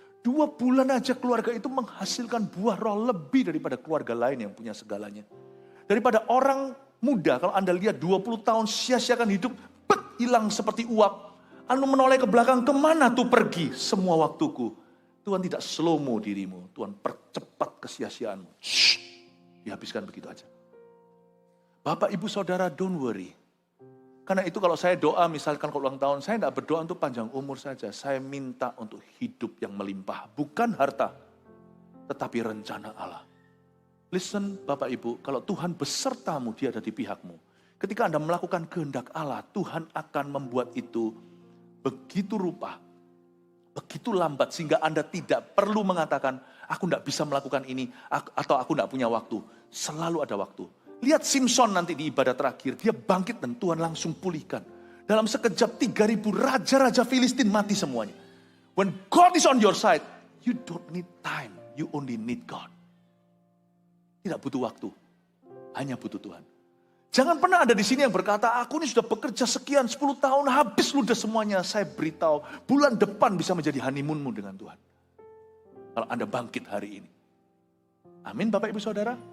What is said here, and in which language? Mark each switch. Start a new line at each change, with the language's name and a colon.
Indonesian: 2 bulan aja keluarga itu menghasilkan buah roh lebih daripada keluarga lain yang punya segalanya. Daripada orang muda, kalau Anda lihat 20 tahun sia-siakan hidup, hilang seperti uap. Anu menoleh ke belakang, kemana tuh pergi semua waktuku? Tuhan tidak slow-mo dirimu. Tuhan percepat kesia-siaanmu. Dihabiskan begitu aja. Bapak, Ibu, Saudara,
English: don't worry.
Indonesian: Karena itu kalau saya doa, misalkan kalau ulang tahun, saya tidak berdoa untuk panjang umur saja. Saya minta untuk hidup yang melimpah. Bukan harta, tetapi rencana Allah. Listen, Bapak, Ibu, kalau Tuhan besertamu, Dia ada di pihakmu. Ketika Anda melakukan kehendak Allah, Tuhan akan membuat itu begitu rupa, begitu lambat, sehingga Anda tidak perlu mengatakan, aku tidak bisa melakukan ini, atau aku tidak punya waktu. Selalu ada waktu. Lihat Simpson nanti di ibadah terakhir, dia bangkit dan Tuhan langsung pulihkan. Dalam sekejap 3.000 raja-raja Filistin mati semuanya.
English: When God is on your side, you don't need time, you only need God.
Indonesian: Tidak butuh waktu, hanya butuh Tuhan. Jangan pernah ada di sini yang berkata, aku ini sudah bekerja sekian 10 tahun, habis ludah semuanya. Saya beritahu, bulan depan bisa menjadi honeymoonmu dengan Tuhan. Kalau Anda bangkit hari ini. Amin, Bapak, Ibu, Saudara.